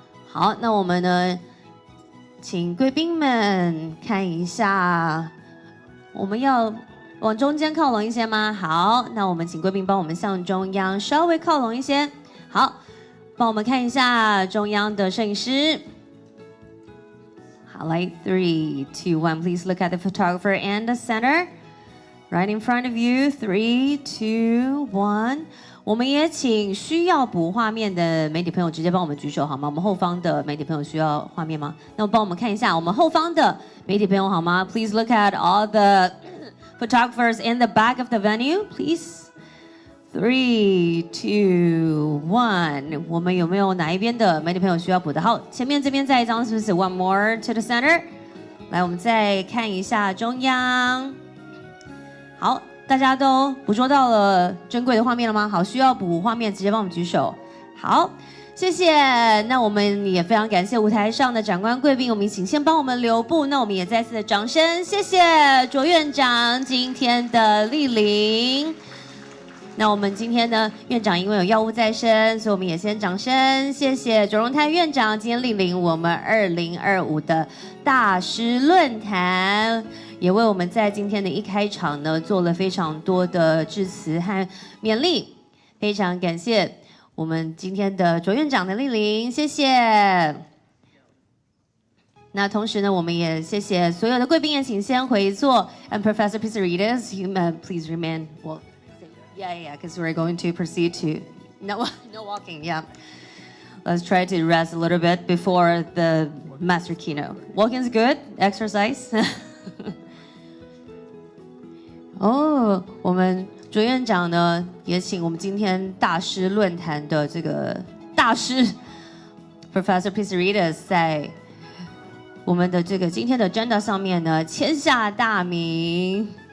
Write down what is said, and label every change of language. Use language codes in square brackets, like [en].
[zh] 好，那我们呢，请贵宾们看一下，我们要往中间靠拢一些吗？好，那我们请贵宾帮我们向中央稍微靠拢一些。好，帮我们看一下中央的摄影师。好，来 [en] 3, 2, 1 ，Please look at the photographer and the center, right in front of you. 3, 2, 1。 [zh] 我们也请需要补画面的媒体朋友直接帮我们举手好吗？我们后方的媒体朋友需要画面吗？那帮我们看一下我们后方的媒体朋友好吗？ [en] Please look at all the photographers in the back of the venue, please. 3, 2, 1。 [zh] 我们有没有哪一边的媒体朋友需要补的？好，前面这边再一张是不是 ？ [en] One more to the center。 [zh] 来，我们再看一下中央。好。大家都捕捉到了珍贵的画面了吗？好，需要补画面直接帮我们举手。好，谢谢。那我们也非常感谢舞台上的长官贵宾，我们请先帮我们留步。那我们也再次的掌声，谢谢卓院长今天的莅临。那我们今天呢，院长因为有药物在身，所以我们也先掌声，谢谢卓荣泰院长今天莅临我们2025的大师论坛。也为我们在今天的一开场呢做了非常多的致辞和勉励，非常感谢我们今天的卓院长的莅临，谢谢。那同时呢，我们也谢谢所有的贵宾，也请先回座。 [en] And Professor Pisarides, you please remain. Well, yeah, because we're going to proceed to no walking. Yeah, let's try to rest a little bit before the master keynote. Walking is good. Exercise. [zh] 哦，我们卓院长呢，也请我们今天大师论坛的这个大师 Professor Pisarides 在我们的这个今天的 agenda 上面呢签下大名。